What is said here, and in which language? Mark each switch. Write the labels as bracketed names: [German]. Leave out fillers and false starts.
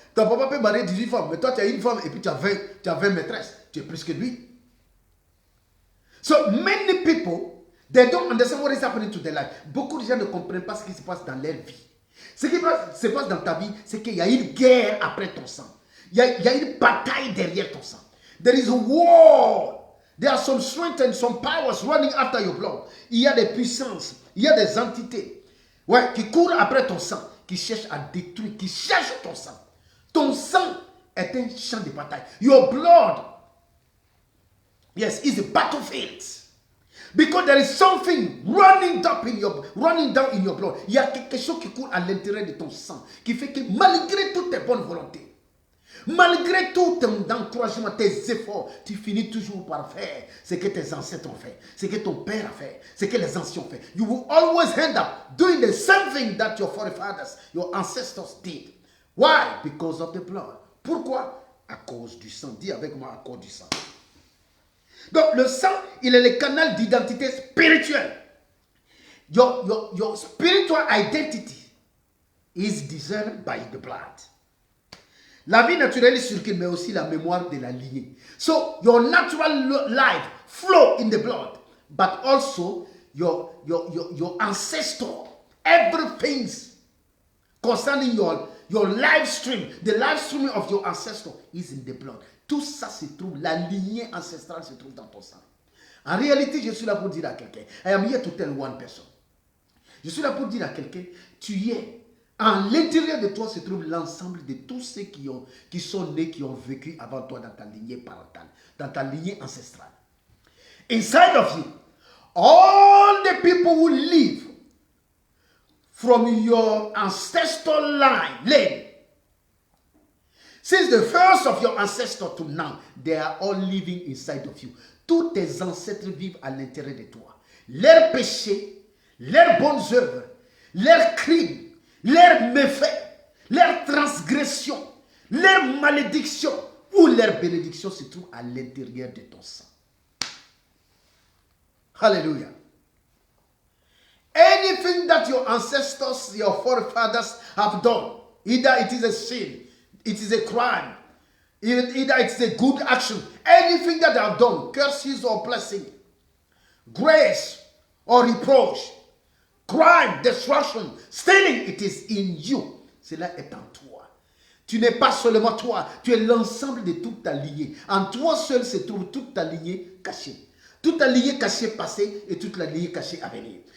[French] Ton papa peut marier 18 femmes, mais toi tu as une femme et puis tu as 20 maîtresses. Tu es plus que lui. [English] So many people, they don't understand what is happening to their life. [French] Beaucoup de gens ne comprennent pas ce qui se passe dans leur vie. Ce qui se passe dans ta vie, c'est qu'il y a une guerre après ton sang. Il y a une bataille derrière ton sang. [English] There is a war. There are some strength and some powers running after your blood. [French] Il y a des puissances, il y a des entités qui courent après ton sang, qui cherchent à détruire, qui cherchent ton sang. Ton sang est un champ de bataille. [English] Your blood, yes, is a battlefield. Because there is something running down in your blood. [French] Il y a quelque chose qui court à l'intérieur de ton sang, qui fait que malgré toutes tes bonnes volontés, malgré tout ton encouragement, tes efforts, tu finis toujours par faire ce que tes ancêtres ont fait, ce que ton père a fait, ce que les anciens ont fait. [English] You will always end up doing the same thing that your forefathers, your ancestors did. Why? Because of the blood. [French] Pourquoi? À cause du sang. Dis avec moi, à cause du sang. Donc le sang, il est le canal d'identité spirituelle. [English] Your spiritual identity is discerned by the blood. [French] La vie naturelle circule, mais aussi la mémoire de la lignée. [English] So your natural life flow in the blood, but also your ancestor, everything concerning your life stream, the life stream of your ancestor is in the blood. [French] Tout ça se trouve, la lignée ancestrale se trouve dans ton sang. En réalité, je suis là pour dire à quelqu'un, [English] I am here to tell one person. [French] Je suis là pour dire à quelqu'un, tu es, en l'intérieur de toi se trouve l'ensemble de tous ceux qui sont nés, qui ont vécu avant toi dans ta lignée parentale, dans ta lignée ancestrale. [English] Inside of you, all the people who live from your ancestral line, since the first of your ancestors to now, they are all living inside of you. [French] Tous tes ancêtres vivent à l'intérieur de toi. Leurs péchés, leurs bonnes œuvres, leurs crimes, leurs méfaits, leurs transgressions, leurs malédictions ou leurs bénédictions se trouvent à l'intérieur de ton sang. Hallelujah. [English] Anything that your ancestors, your forefathers have done, either it is a sin, it is a crime, either it's a good action, anything that they have done, curses or blessing, grace or reproach, crime, destruction, stealing, it is in you. [French] Cela est en toi. Tu n'es pas seulement toi, tu es l'ensemble de toute ta lignée. En toi seul se trouve toute ta lignée cachée. Toute ta lignée cachée passée et toute la lignée cachée à venir.